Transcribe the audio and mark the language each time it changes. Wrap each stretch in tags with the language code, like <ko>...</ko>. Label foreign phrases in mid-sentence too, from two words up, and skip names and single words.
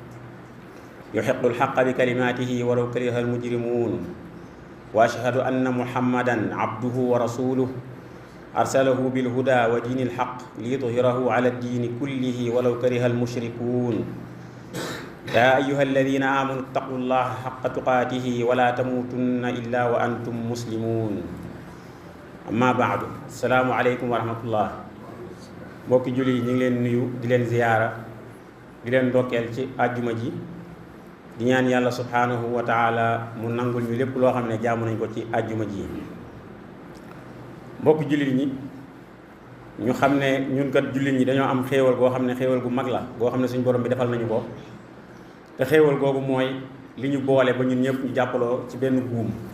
<ar>يحق الحق بكلماته ولو كره المجرمون وأشهد أن محمدا عبده ورسوله أرسله بالهدى ودين الحق ليظهره على الدين كله ولو كره المشركون يا أيها الذين آمنوا اتقوا الله حق تقاته ولا تموتن إلا وأنتم مسلمون أما بعد السلام عليكم ورحمة الله</ar> <wo>mbokki julli ñu ngi leen nuyu di leen ziyaara di leen ndokkeel ci àjjuma ji di ñaan yàlla</wo> <ar>سبحانه وتعالى</ar> <wo>mu nangul ñu lépp loo xam ne jaamu nañ ko ci àjjuma ji mbokki jullit ñi ñu xam ne ñun kat jullit ñi dañoo am xéewal goo xam ne xéewal gu mag la goo xam ne suñu borom bi defal nañu ko te xéewal googu mooy li ñu boole ba ñun ñëpp ñu jàppaloo ci benn buum</wo>